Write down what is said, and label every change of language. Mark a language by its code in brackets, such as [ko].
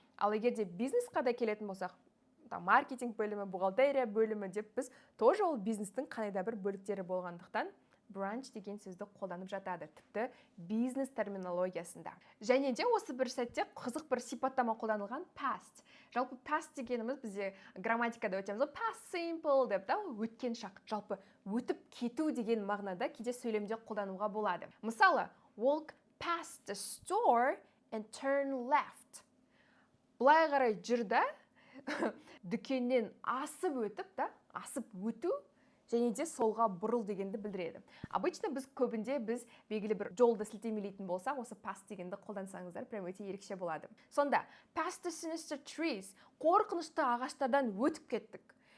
[kk] Ал егер де бизнесқа да келетін болсақ, маркетинг бөлімі, бухгалтерия бөлімі деп біз тоже ол бизнестің қандай да бір бөліктері болғандықтан branch деген сөзді қолданып жатады, тіпті бизнес терминологиясында. Және де осы бір сәтте қызық бір сипаттама қолданылған past. Жалпы past дегеніміз бізде грамматикада өтеміз, past simple деп та, өткен шақ. Жалпы өтіп кету деген мағынада кейде сөйлемде қолдануға болады. [en] Мысалы, walk past the store and turn left. [kk] Бұлай қарай жүрді, дүкеннен асып өтіп, да, асып өту, және де солға бұрыл дегенді білдіреді. Обычно біз көбінде біз белгілі бір жолды сілтемелейтін болсақ, осы past дегенді қолдансаңыздар, прям өте ерекше болады. Сонда, [en] past the sinister trees, [kk] қорқынышты ағаштардан өтіп кеттік.